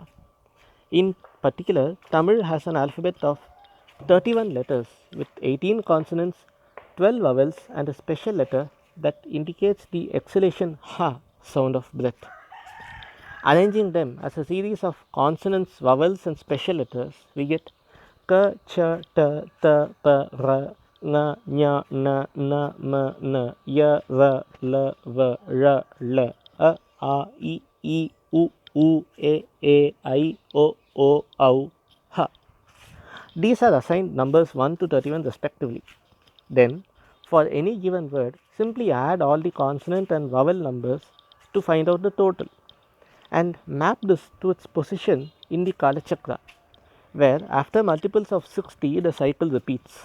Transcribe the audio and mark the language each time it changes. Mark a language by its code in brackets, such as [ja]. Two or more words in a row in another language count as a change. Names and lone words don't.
[en] In particular, Tamil has an alphabet of 31 letters with 18 consonants, 12 vowels, and a special letter that indicates the exhalation ha sound of breath. Arranging them as a series of consonants, vowels, and special letters, we get ka, cha, ta, ta, pa, ra, nga, nya, na, na, ma, na, ya, ra, la, va, ra, la, a, I, u, e, I, o, au, ha. These are assigned numbers 1 to 31 respectively. Then, for any given word, simply add all the consonant and vowel numbers to find out the total, and map this to its position in the Kalachakra, where after multiples of 60 the cycle repeats.